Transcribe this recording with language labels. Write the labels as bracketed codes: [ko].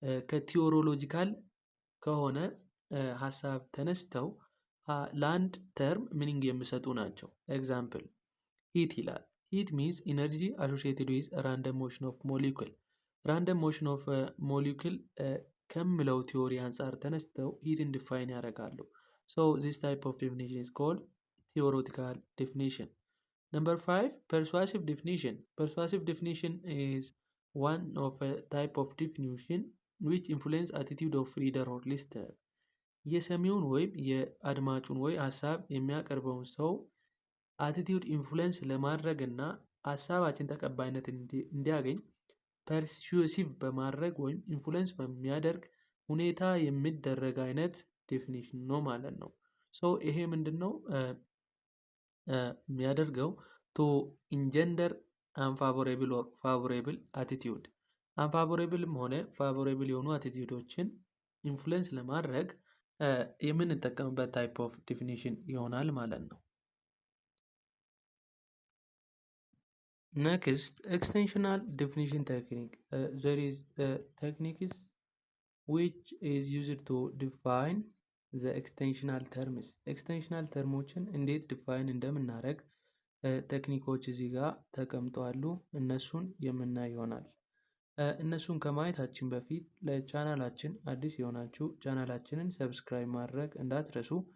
[am] ከቲዮሎጂካል ከሆነ ሀሳብ ተነስተው ለአንድ ተርም ሚኒንግ የሚሰጡ ናቸው። ኤግዛምፕል ሂት ይላል። [en] ሂት ሚንስ ኢነርጂ አሶሺየትድ ዊዝ ራንደም ሞሽን ኦፍ ሞሊኩል። [am] ራንደም ሞሽን ኦፍ ሞሊኩል ከምለው ቲዮሪ አንፃር ተነስተው ሂትን ዲፋይን ያደርጋሉ። [en] So this type of definition is called theoretical definition. Number 5, persuasive definition. Persuasive definition is one of a type of definition which influence attitude of reader or listener. [am] የሰሚውን ወይም የአድማጩን ወይ ሀሳብ የሚያቀርበውን ሰው አቲቲዩድ ኢንፍሉዌንስ ለማድረግ እና ሀሳባችን ተቀባይነት እንዲያገኝ ፐርሱሲቭ በማድረግ ወይም ኢንፍሉዌንስ በሚያደርግ ሁኔታ የሚደረግ አይነት ዴፊኒሽን ነው ማለት ነው። ሶ ይሄ ምንድን ነው የሚያደርገው? [en] ቱ ኢንጀንደር አንፋቮሬብል ኦር ፋቮሬብል አቲቲዩድ። [am] አንፋቮሬብልም ሆነ ፋቮሬብል የሆኑ አቲቲዩዶችን ኢንፍሉዌንስ ለማድረግ የምንጠቀምበት ታይፕ ኦፍ ዲፊኒሽን ይሆናል ማለት ነው። [en] Next, extensional definition technique. There is a technique which is used to define the extensional terms. [am] ኤክስቴንሽናል ተርሞችን እንዴት ዲፋይን እንደምናደርግ ቴክኒኮች እዚህ ጋር ተቀምጠዋሉ። እነሱን የምናይ ይሆናል። እነሱን ከማየታችን በፊት ለቻናላችን አዲስ የሆናችሁ ቻናላችንን ሰብስክራይብ ማድረግ እንዳትረሱ።